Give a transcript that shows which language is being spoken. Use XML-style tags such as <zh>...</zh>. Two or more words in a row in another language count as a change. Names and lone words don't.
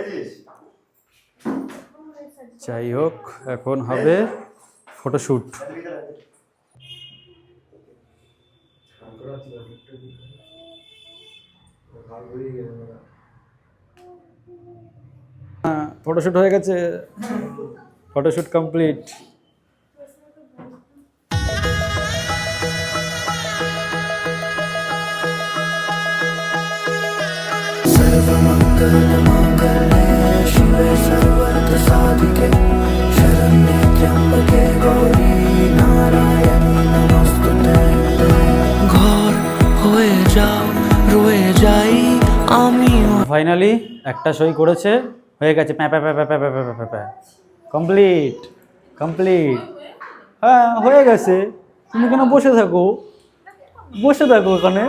<bn>যাই হোক, এখন হবে ফটোশ্যুট। ফটোশ্যুট হয়ে গেছে, ফটোশ্যুট কমপ্লিট।</bn> <sa>शिवे सर्वर्थ साधिके शरण्ये त्र्यंबके गौरी नारायणी नमस्तुते।</sa> <bn>ঘর হয়ে যাও রয়ে যাই আমিও। ফাইনালি একটা সই করেছে, হয়ে গেছে। কমপ্লিট কমপ্লিট। হ্যাঁ হয়ে গেছে, তুমি কেন বসে থাকো, বসে থাকো ওখানে।</bn>